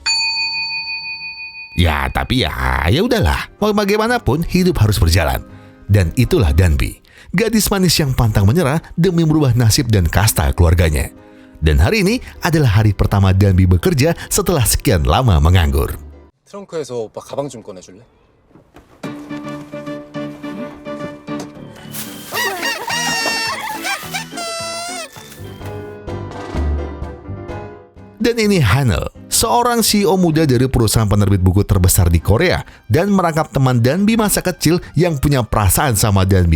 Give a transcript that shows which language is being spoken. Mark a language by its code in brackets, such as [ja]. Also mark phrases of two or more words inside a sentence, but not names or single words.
[id] Ya, tapi ya udahlah. Mau bagaimanapun, hidup harus berjalan. Dan itulah Danbi, gadis manis yang pantang menyerah demi merubah nasib dan kasta keluarganya. Dan hari ini adalah hari pertama Danbi bekerja setelah sekian lama menganggur. [ko] 트렁크에서 오빠 가방 좀 꺼내줄래? [id] Dan ini Hanel, seorang CEO muda dari perusahaan penerbit buku terbesar di Korea dan merangkap teman Danbi masa kecil yang punya perasaan sama Danbi.